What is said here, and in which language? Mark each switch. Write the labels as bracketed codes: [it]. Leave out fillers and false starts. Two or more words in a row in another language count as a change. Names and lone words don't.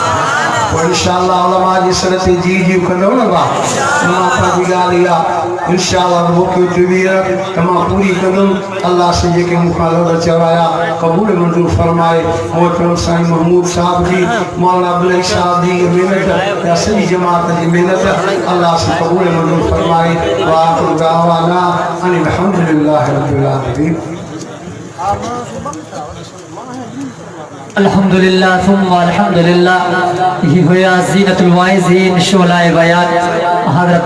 [sd] पोइ इंशाअल्लाह उलमा जे सर ते जी जी कंदव न भाउ मां पंहिंजी ॻाल्हि इहा इंशाअल्लाह मौक़ो ते बीह त मां पूरी कंदुमि। अल्लाह से जेके मूंखां लफ़्ज़ चवाया क़बूल मंज़ूर फरमाए। मोहतरम साईं महमूद साहब जी मौलाना अब्दुल साहब जी महिनत या सॼी जमात जी महिनत अल्लाह से क़बूल मंज़ूर फरमाए। [ar] وآخر دعوانا أن الحمد لله رب العالمين. الحمد لله ثم الحمد لله. [ur] یہ ہوا زینت الواعظین شعلۂ بیان حضرت